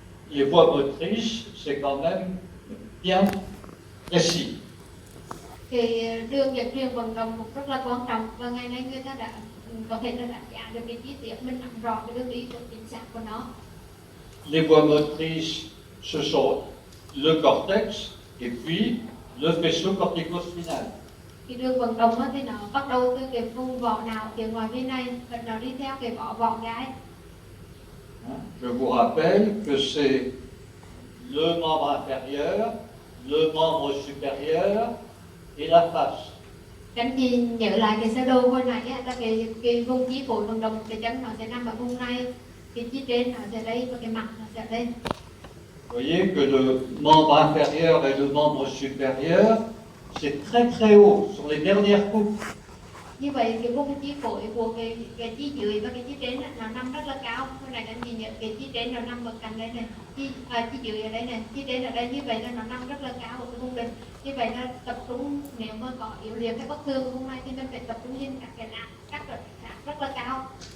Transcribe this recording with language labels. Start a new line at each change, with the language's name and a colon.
French: Les voies motrices, c'est quand même bien précis.
Vietnamese: Cái đường dẫn truyền vận động rất là quan trọng, và ngày nay người ta đã có thể là đánh giá được cái chi tiết, mình nắm rõ cái đường đi của chính xác của nó.
French: Les voies motrices, ce sont le cortex et puis le faisceau corticospinal.
Vietnamese: Cái đường vận động thì nó bắt đầu từ cái vùng vỏ não phía ngoài bên này và nó đi theo cái vỏ gáy.
French: Je vous rappelle que c'est le membre inférieur, le membre supérieur et la face.
Vietnamese: Các anh chị nhớ lại cái sơ đồ hồi nãy là cái vùng chi phối vận động, cái chân nó sẽ nằm ở vùng này, cái chi trên nó sẽ đây và cái mặt nó sẽ đây.
French: Vous voyez que le membre inférieur et le membre supérieur, c'est très très haut, sur les dernières coupes.
Vietnamese: Như vậy cái vùng chi phối của cái chi dưới và cái chi trên nó nằm rất là cao. Hồi nãy các anh chị nhớ cái chi trên nó nằm ở cạnh đây này, chi dưới ở đây này, chi trên ở đây, như vậy là nó nằm rất là cao ở cái vùng đỉnh. Như vậy là tập trung, nếu mà có yếu liệt hay bất thường ở vùng này thì mình phải tập trung nhìn các cái nát rất là cao.